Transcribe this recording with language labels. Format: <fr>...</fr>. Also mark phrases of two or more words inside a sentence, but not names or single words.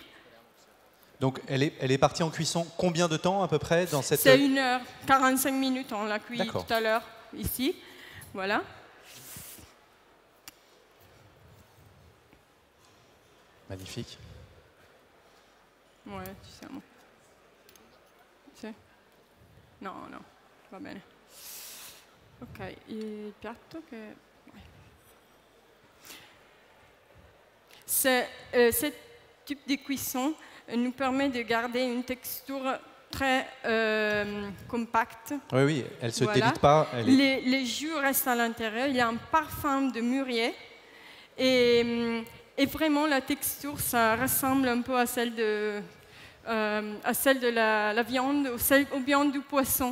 <fr>Donc, elle est partie en cuisson combien de temps à peu près dans cette... C'est 1h45 minutes, on l'a cuit tout à l'heure ici. Voilà. Magnifique. Ouais,</fr> <it>ci siamo. Sì? No, va bene. Ok, il piatto che...</it> <fr>Ce type de cuisson nous permet de garder une texture très compacte. Oui, elle ne se délite pas. Les jus restent à l'intérieur, il y a un parfum de mûrier et vraiment la texture, ça ressemble un peu à celle de la viande, aux viandes du poisson.</fr>